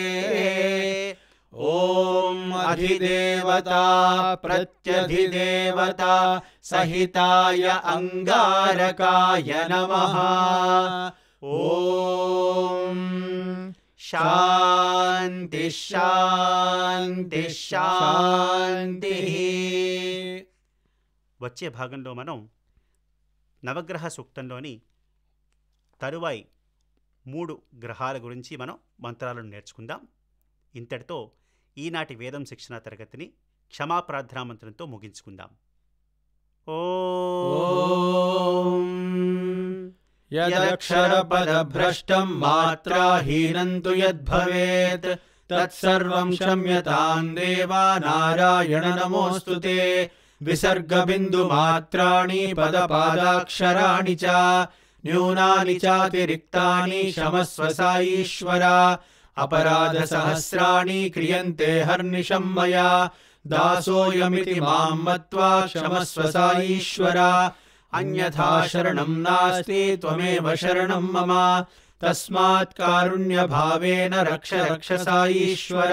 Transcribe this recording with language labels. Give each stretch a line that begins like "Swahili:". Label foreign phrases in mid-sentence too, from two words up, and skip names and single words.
Sanskrit: ॐ अधिदेवता प्रत्यधिदेवता सहिताय अंगारकाय नमः। ॐ शान्ति शान्ति शान्तिः।
Telugu: వచ్చే భాగంలో మనం నవగ్రహ సూక్తంలోని తరువాయి 3 గ్రహాల గురించి మనం మంత్రాలను నేర్చుకుందాం. ఇంతటితో ఈనాటి వేదం శిక్షణ తరగతిని క్షమాప్రార్థనా మంత్రంతో ముగించుకుందాం.
Sanskrit: ఓం యదక్షరపదభ్రష్టం మాత్రాహీనం తు యద్భవేత్ తత్సర్వం క్షమ్యతాం దేవా నారాయణ నమోస్తుతే। విసర్గబిందుమాత్రాణి పదపాదాక్షరాణి చ న్యూనాని చాతిరిక్తాని క్షమస్వ సాయీశ్వర। अपराधसहस्राणि क्रियन्ते हर्निशं मया दासोऽयमिति मां मत्वा क्षमस्व साईश्वर। अन्यथा शरणं नास्ति त्वमेव शरणं मम तस्मात् कारुण्यभावेन रक्ष रक्ष साईश्वर।